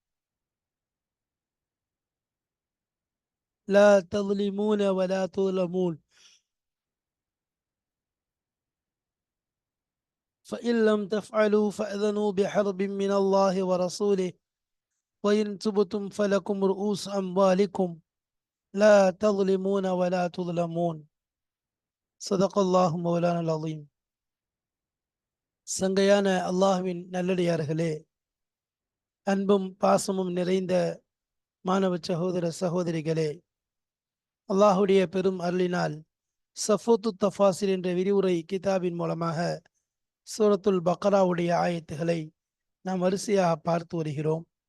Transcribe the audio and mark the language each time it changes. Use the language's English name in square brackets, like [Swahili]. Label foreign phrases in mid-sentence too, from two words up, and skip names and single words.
[Arabic] لا تظلمون ولا تظلمون، فإن لم تفعلوا فأذنوا بحرب من الله ورسوله، وإن تبتم فلكم رؤوس أموالكم لا تظلمون ولا تظلمون. صدق الله مولانا العظيم. [Tamil] சங்கையான அல்லாஹ்வின் நல்லடியார்களே, அன்பும் பாசமும் நிறைந்த மாணவ சகோதர சகோதரிகளே, அல்லாஹுடைய பெரும் அருளினால் சஃபூத்து தஃபாசிர் என்ற விரிவுரை கிதாபின் மூலமாக சூரத்துல் பக்ராவுடைய ஆயத்துகளை நாம் வரிசையாக பார்த்து வருகிறோம்.